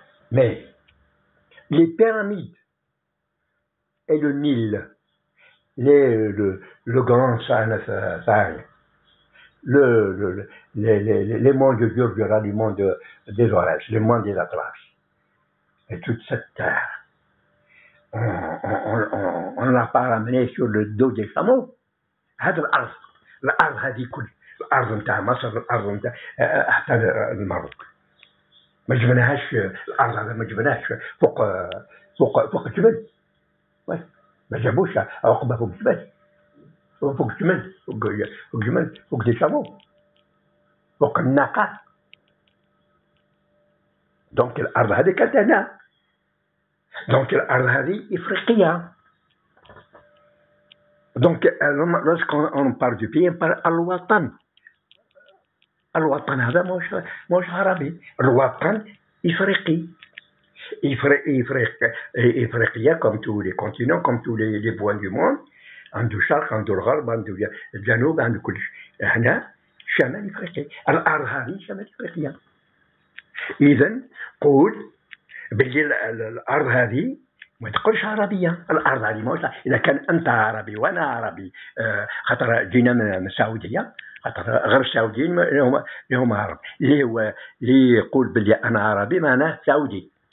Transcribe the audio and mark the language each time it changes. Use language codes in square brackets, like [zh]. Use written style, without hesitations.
[fr] Mais, les pyramides et le Nil, le grand Sahara, les monts de Gurgura, les monts des Orages, les monts des Atlas, et toute cette terre, on ne l'a pas ramené sur le dos des chameaux. [ar] هذا الأرض هذه كل الأرض نتاع مصر، الأرض نتاع حتى المغرب. ما جبناهاش الأرض هذا، ما جبناهاش فوق الجبل. ما جابوش عقبة فوق الجبل. فوق الجمل، فوق الجمل، فوق دي شامو، فوق الناقة. دونك الأرض هذه كانت هنا. دونك الأرض هذه إفريقية. [fr] دونك lorsqu'on parle du pays, on parle الوطن. [ar] الوطن هذا مش عربي، الوطن إفريقي. [fr] إفريقيا comme tous les continents, comme tous les points du monde. [ar] عنده الشرق، عنده الغرب، عنده الجنوب، عنده كل شيء. هنا شمال افريقيا، الارض هذه شمال افريقيا. اذا قول باللي الارض هذه ما تقولش عربيه، الارض هذه ما اذا كان انت عربي وانا عربي، خاطر جينا من السعوديه، خاطر غير السعوديين اللي هما عرب، اللي يقول باللي انا عربي معناه سعودي.